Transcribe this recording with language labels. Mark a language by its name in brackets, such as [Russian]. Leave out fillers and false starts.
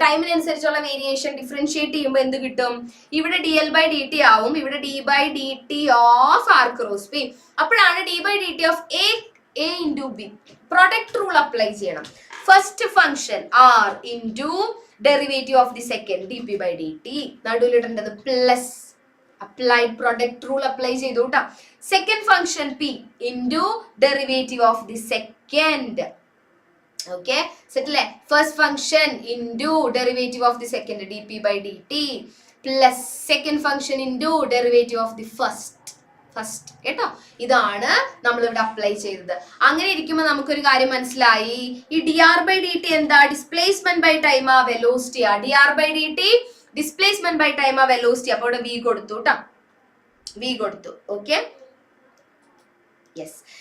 [Malayalam] ടൈമിനനുസരിച്ചുള്ള variation differentiate ചെയ്യുമ്പോൾ എന്ത് കിട്ടും? ഇവിടെ dl/dt ആവും, ഇവിടെ d/dt of r cross p. അപ്പോഴാണ് d/dt of a into b. Product rule apply ചെയ്യണം. [English] First function r into derivative of the second dp/dt. [Malayalam] നടുവിലിടേണ്ടത് plus. Applied product rule apply ചെയ്തു കേട്ടോ. [English] Second function p into derivative of the second Okay, settle. First function into derivative of the second dp by dt plus second function into derivative of the first കേട്ടോ. [Malayalam] ഇതാണ് നമ്മൾ ഇവിടെ apply ചെയ്തത്. അങ്ങനെ ഇരിക്കുമ്പോൾ നമുക്കൊരു കാര്യം മനസ്സിലായി, ഈ dr by dt എന്താ? ഡിസ്പ്ലേസ്മെന്റ് ബൈ ടൈം ആ വെലോസിറ്റി ആ. dr by dt displacement by time ആ വെലോസിറ്റി. അപ്പോൾ ഇവിടെ v കൊടുത്തു കേട്ടോ, v കൊടുത്തു. Okay, yes.